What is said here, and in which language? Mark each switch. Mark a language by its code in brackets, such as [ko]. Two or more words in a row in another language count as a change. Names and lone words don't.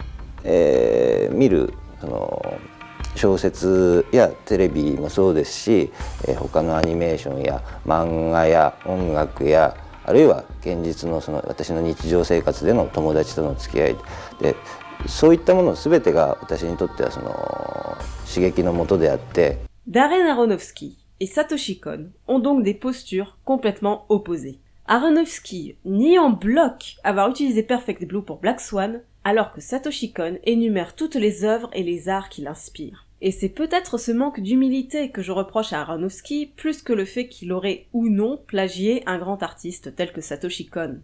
[ja] 見るその小説やテレビもそうですし、他のアニメーションや漫画や音楽やあるいは現実のその私の日常生活での友達との付き合いで、そういったもの全てが私にとってはその刺激の元であって。 [fr] Darren Aronofsky et Satoshi Kon ont donc des postures complètement opposées. Aronofsky nie en bloc avoir utilisé Perfect Blue pour Black Swan, alors que Satoshi Kon énumère toutes les œuvres et les arts qui l'inspirent. Et c'est peut-être ce manque d'humilité que je reproche à Aronofsky plus que le fait qu'il aurait ou non plagié un grand artiste tel que Satoshi Kon.